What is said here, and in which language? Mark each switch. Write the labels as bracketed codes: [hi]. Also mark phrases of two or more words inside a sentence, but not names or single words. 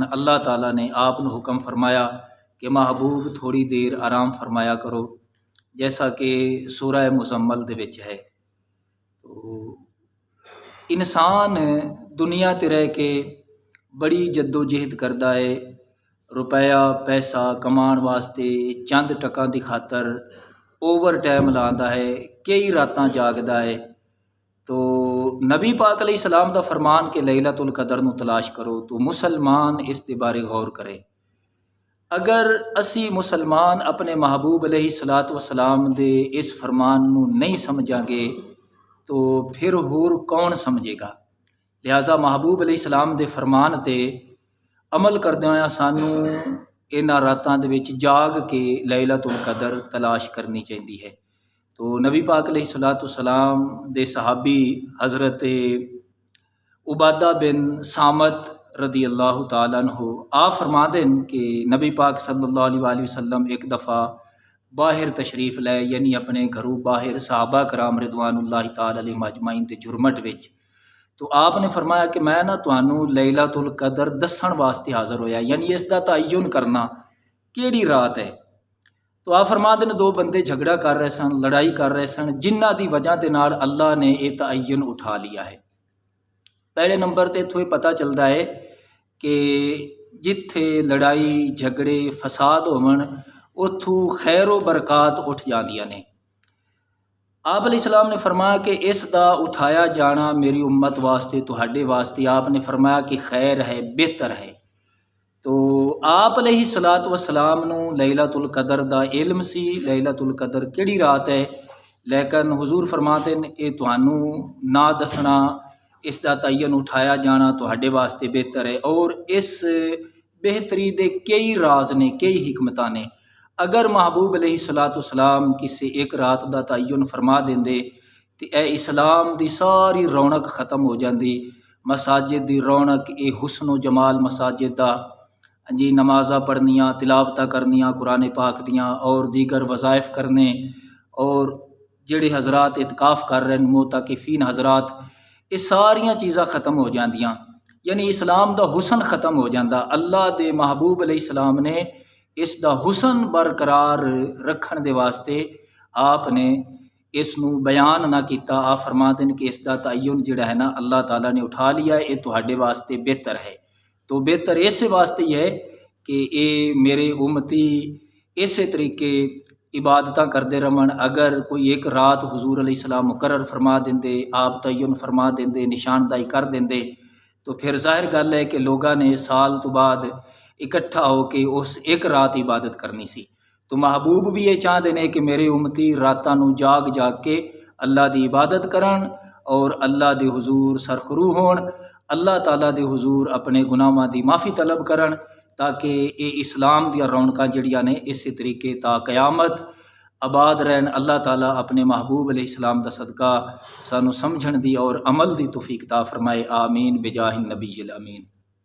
[pa] اللہ تعالیٰ نے آپ نو حکم فرمایا کہ محبوب تھوڑی دیر آرام فرمایا کرو، جیسا کہ سورہ مزمل دے وچ ہے۔ تو انسان دنیا تے رہ کے بڑی جد و جہد کردا ہے، روپیہ پیسہ کمان واسطے چند ٹکاں دی خاطر اوور ٹائم لاندا ہے، کئی راتاں جاگدا ہے۔ تو نبی پاک علیہ السلام دا فرمان کہ لیلۃ القدر نو تلاش کرو، تو مسلمان اس دے بارے غور کرے۔ اگر اسی مسلمان اپنے محبوب علیہ السلام دے اس فرمان نو نہیں سمجھاں گے تو پھر ہور کون سمجھے گا؟ لہٰذا محبوب علیہ السلام دے فرمان تے عمل کردیاں ہویا سانو انہاں راتاں دے وچ جاگ کے لیلۃ القدر تلاش کرنی چاہیے ہے۔ تو نبی پاک علیہ السلام دے صحابی حضرت عبادہ بن صامت [ar] رضی اللہ تعالیٰ عنہ [ur] آپ فرماتے ہیں کہ [pa] نبی پاک [ar] صلی اللہ علیہ وآلہ وسلم [ur] ایک دفعہ باہر تشریف لائے، [pa] یعنی اپنے گھروں باہر صحابہ کرام [ar] رضوان اللہ تعالیٰ علیہ مجمعین [pa] دے جرمٹ وچ۔ تو آپ نے فرمایا کہ میں تانوں لیلۃ القدر دسن واسطے حاضر ہویا، یعنی اس دا تعین کرنا کیڑی رات ہے۔ تو [ur] آپ فرماتے ہیں [pa] 2 بندے جھگڑا کر رہے سن، لڑائی کر رہے سن، جنہ دی وجہ دے نال اللہ نے یہ تعین اٹھا لیا ہے۔ پہلے نمبر تے اتھوں پتہ چلتا ہے کہ جتھے لڑائی جھگڑے فساد ہون اتھوں خیر و برکات اٹھ جاندیاں نے۔ آپ علیہ السلام نے فرمایا کہ اس دا اٹھایا جانا میری امت واسطے تہاڈے واسطے، آپ نے فرمایا کہ خیر ہے، بہتر ہے۔ تو آپ علیہ السلام نو لیلۃ القدر دا علم سی، لیلۃ القدر کیڑی رات ہے، لیکن [ur] حضور فرماتے ہیں [pa] اے تانوں نہ دسنا، اس دا تعین اٹھایا جانا تہاڈے واسطے بہتر ہے۔ اور اس بہتری دے کئی راز نے، کئی حکمتاں نے۔ اگر محبوب علیہ السلام کسی ایک رات دا تعین فرما دیندے تو اے اسلام دی ساری رونق ختم ہو جاندی۔ مساجد دی رونق، اے حسن و جمال مساجد دا، جی نمازاں پڑھنیاں، تلاوتاں کرنیاں قرآن پاک دیاں، اور دیگر وظائف کرنے، اور جڑے حضرات اعتکاف کر رہے ہیں معتکفین حضرات، یہ ساریاں چیزاں ختم ہو جاندیاں، یعنی اسلام دا حسن ختم ہو جاندہ۔ اللہ دے محبوب علیہ السلام نے اس دا حسن برقرار رکھن دے واسطے آپ نے اس نو بیان نہ کیتا. آپ فرماتے ہیں کہ اس دا تعین جڑا ہے نا اللہ تعالیٰ نے اٹھا لیا ہے، یہ تہاڈے واسطے بہتر ہے. تو بہتر اس واسطے ہی ہے کہ اے میرے امتی اسی طریقے عبادتاں کردے رہن. اگر کوئی ایک رات حضور علیہ السلام مقرر فرما دیندے، آپ تعین فرما دیندے، نشاندہی کر دیندے، تو پھر ظاہر گل ہے کہ لوگاں نے سال تو بعد اکٹھا ہو کے اس ایک رات عبادت کرنی سی. تو محبوب بھی یہ چاہتے ہیں کہ میرے امتی راتاں نو جاگ جاگ کے اللہ دی عبادت کرن اور اللہ دے حضور سرخرو ہون، اللہ تعالیٰ دے حضور اپنے گناہاں دی معافی طلب کرن، تاکہ یہ اسلام دیا رونقاں جڑیاں نے اسی طریقے تا قیامت آباد رہن. اللہ تعالیٰ اپنے محبوب علیہ السلام دا صدقہ سانو سمجھن دی اور عمل دی توفیق عطا فرمائے. [ar] آمین بجاہ النبی الامین.